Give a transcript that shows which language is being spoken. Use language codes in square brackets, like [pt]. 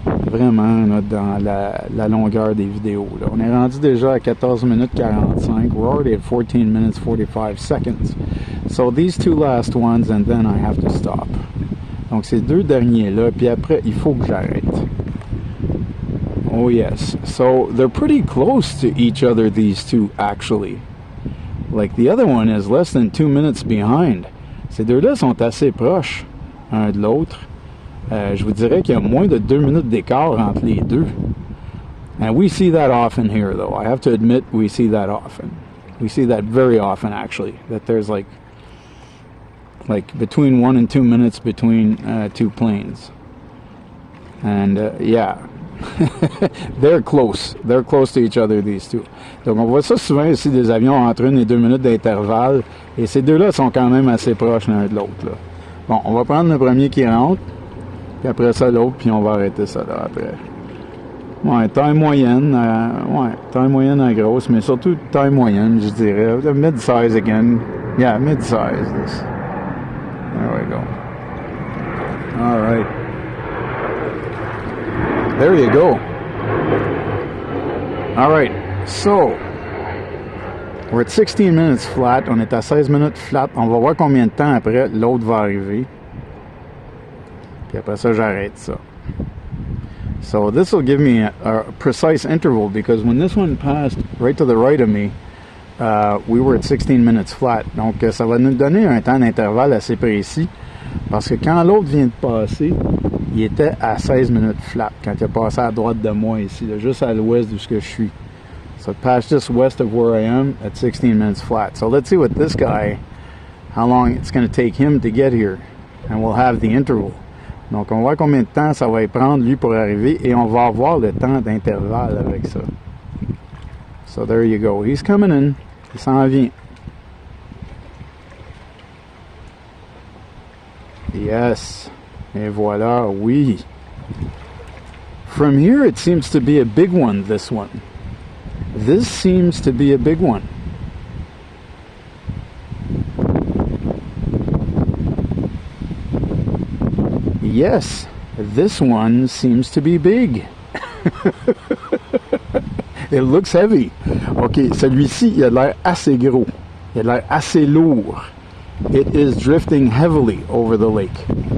[fr] Vraiment, là, dans la longueur des vidéos. Là. On est rendu déjà à 14 minutes 45. [en] We're already at 14 minutes 45 seconds. So these two last ones, and then I have to stop. [fr] Donc ces deux derniers-là, puis après, il faut que j'arrête. [en] Oh yes. So they're pretty close to each other, these two, actually. Like the other one is less than 2 minutes behind. [fr] Ces deux-là sont assez proches un de l'autre. Je vous dirais qu'il y a moins de 2 minutes d'écart entre les deux. [en] And we see that often here, though. I have to admit, we see that often. We see that very often, actually. That there's like between 1 and 2 minutes between two planes. And yeah, they're close. They're close to each other, these two. [fr] Donc on voit ça souvent ici, des avions entre 1 et 2 minutes d'intervalle. Et ces deux-là sont quand même assez proches l'un de l'autre. Bon, on va prendre le premier qui rentre. Puis après ça, l'autre, puis on va arrêter ça là après. Ouais, taille moyenne, taille moyenne à grosse, mais surtout taille moyenne, je dirais. [en] Mid-size again. Yeah, mid-size. There we go. All right. There you go. All right, so we're at 16 minutes flat. [fr] On est à 16 minutes flat. On va voir combien de temps après l'autre va arriver. Puis après ça, j'arrête ça. [en] So this will give me a precise interval, because when this one passed right to the right of me, we were at 16 minutes flat. [fr] Donc ça va nous donner un temps d'intervalle assez précis, parce que quand l'autre vient de passer, il était à 16 minutes flat quand il a passé à droite de moi ici, là, juste à l'ouest de ce que je suis. [en] So it passed just west of where I am at 16 minutes flat. So let's see what this guy, how long it's going to take him to get here, and we'll have the interval. [fr] Donc, on va voir combien de temps ça va prendre, lui, pour arriver, et on va avoir le temps d'intervalle avec ça. [en] So, there you go. He's coming in. [fr] Il s'en vient. Yes. Et voilà, oui. [en] From here, it seems to be a big one, this one. This seems to be a big one. Yes, this one seems to be big. It looks heavy. [fr] Ok, celui-ci, il a l'air assez gros. Il a l'air assez lourd. [en] It is drifting heavily over the lake.